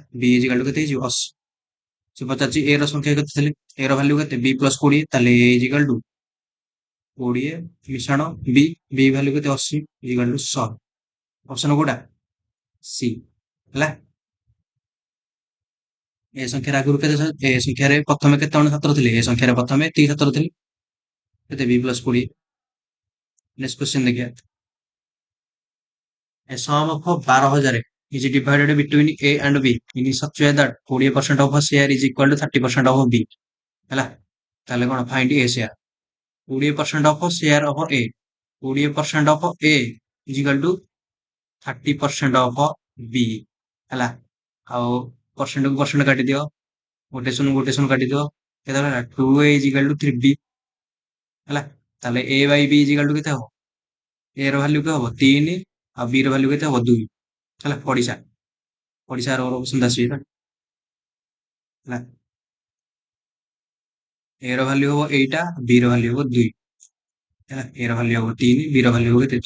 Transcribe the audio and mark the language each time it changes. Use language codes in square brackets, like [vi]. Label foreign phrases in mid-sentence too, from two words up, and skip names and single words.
[or] B [en] equal to [or] କେତେ ହେଇଯିବ 80। ସେ ପଚାରୁଛି A ର ସଂଖ୍ୟା କେତେ ଥିଲେ, A ର ଭାଲ୍ୟୁ କେତେ B ପ୍ଲସ 20, ତାହେଲେ A [en] equal to [or] 20 ମିଶାଣ B, B ଭାଲ୍ୟୁ କେତେ 80 [en] equal to [or] 100। ଅପସନ କୋଉଟା ସି ହେଲା। ଏ ସଂଖ୍ୟାରେ ଆଗରୁ କେତେ, ଏ ସଂଖ୍ୟାରେ ପ୍ରଥମେ କେତେ ଜଣ ଛାତ୍ର ଥିଲେ, ଏ ସଂଖ୍ୟାରେ ପ୍ରଥମେ ଏତିକି ଛାତ୍ର ଥିଲେ, କେତେ B ପ୍ଲସ 20। [en] next question [or] ଦେଖିବା। [en] A sum of 12,000 is divided between A and B in such way that 20% of a share is equal to 30% of B ହେଲା। [or] ତାହେଲେ କଣ [en] find A share, 20% of share of A, 20% of A is equal to 30% of B ହେଲା। [or] ଆଉ ପରସେଣ୍ଟ କୁ ପରସେଣ୍ଟ କାଟିଦିଅ, ଗୋଟେ ଶୂନ କାଟିଦିଅ, କେତେ ହେଲା [en] 2A is equal to 3B [or] ହେଲା। ତାହେଲେ [en] A by B is equal to [or] କେତେ ହବ, A ର ଭାଲ୍ୟୁ କେତେ ହବ 3 ଆଉ B ର ଭାଲ୍ୟୁ କେତେ ହବ 2 ହେଲା। ପଡିଶା ର ଅପସନ ଆସିବ ହେଲା। A ର ଭାଲ୍ୟୁ ହବ ଏଇଟା, B ର ଭାଲ୍ୟୁ ହବ 2 ହେଲା। A ର ଭାଲ୍ୟୁ ହବ 3, B ର ଭାଲ୍ୟୁ ହବ କେତେ।